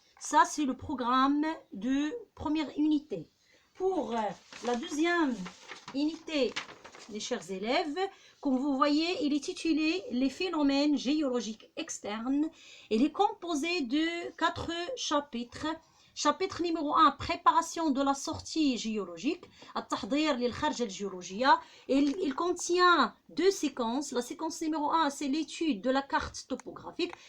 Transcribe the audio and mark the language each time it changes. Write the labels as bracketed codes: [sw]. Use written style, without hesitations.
[fr] Ça, c'est le programme de première unité. Pour la deuxième unité, les chers élèves, comme vous voyez, il est titulé « Les phénomènes géologiques externes ». Il est composé de 4 chapitres. Chapitre numéro 1, préparation de la sortie géologique. [ar] التحضير للخرجة الجيولوجية. [fr] Il contient 2 séquences. La séquence numéro 1, c'est l'étude de la carte topographique.